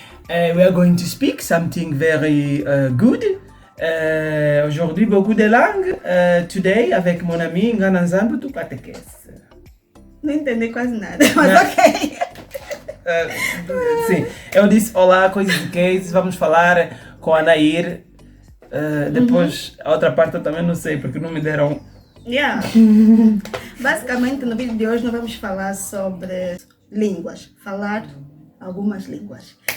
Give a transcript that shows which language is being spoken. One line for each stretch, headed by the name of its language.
English: We are going to speak something very good.
French: Aujourd'hui beaucoup de langues.
English: Today
French: avec mon ami Ngana Nzambe do Catequese.
Portuguese: Não entendi quase nada, mas ok. Sim, eu disse olá, coisas de cases, vamos falar com a Nair. Depois a outra parte eu também não sei porque não me deram.
English: Yeah.
Portuguese: Basicamente, no vídeo de hoje nós vamos falar sobre línguas, falar algumas línguas.